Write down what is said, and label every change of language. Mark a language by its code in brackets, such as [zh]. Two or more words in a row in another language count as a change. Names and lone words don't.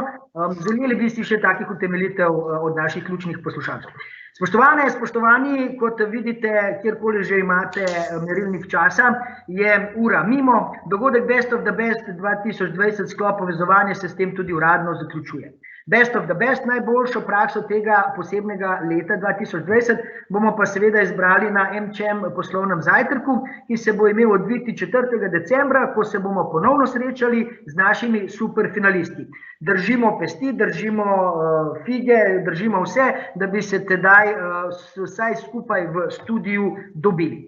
[sl] Želeli bi si še takih utemeljitev od naših ključnih poslušalcev. Spoštovane, spoštovani, kot vidite, kjerkoli že imate merilnik časa, je ura mimo. Dogodek Best of the Best 2020 sklop povezovanja se s tem tudi uradno zaključuje. Best of the best, najboljšo prakso tega posebnega leta 2020 bomo pa seveda izbrali na MČM poslovnem zajtrku, ki se bo imel odviti 4. decembra, ko se bomo ponovno srečali z našimi super finalisti. Držimo pesti, držimo fige, držimo vse, da bi se tedaj vsaj skupaj v studiu dobili.